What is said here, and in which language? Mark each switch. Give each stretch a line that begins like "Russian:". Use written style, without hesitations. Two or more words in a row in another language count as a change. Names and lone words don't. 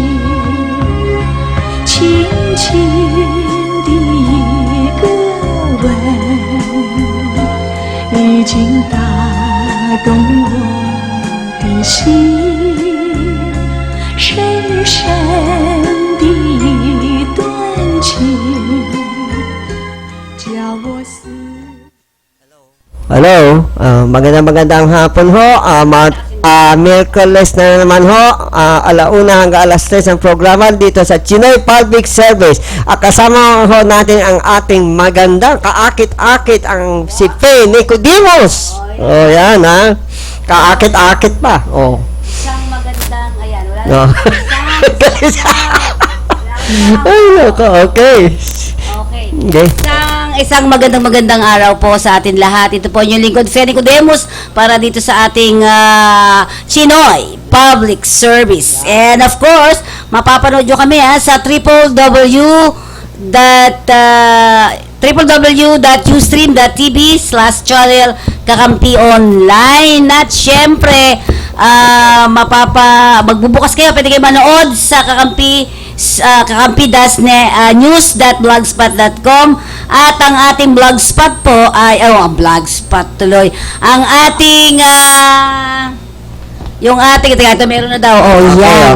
Chinese: 轻轻的一个吻，已经打动我的心，深深的一段情，叫我思。
Filipino: Hello, magandang hapon ho. Miyerkules na naman ho, alauna hanggang alas 3 ang programa dito sa Chinoy Public Service. Kasama ho natin ang ating magandang kaakit-akit ang si Faye Nicodemus. Oh, yan ha. Kaakit-akit pa. Oh. Isang magandang, ayan, wala
English: No. Okay. Okay.
Filipino: Isang magandang araw po sa atin lahat. Ito po yung lingkod, Faye Nicodemus, para dito sa ating Chinoy Public Service.
English: And of course,
Filipino: mapapanood nyo kami sa www.ustream.tv/channel Kakampi Online. At syempre, magbubukas kayo, pwede kayo manood sa kakampi-news.blogspot.com at ang ating blogspot po ay blogspot tuloy ang ating yung ating ito meron na daw yan.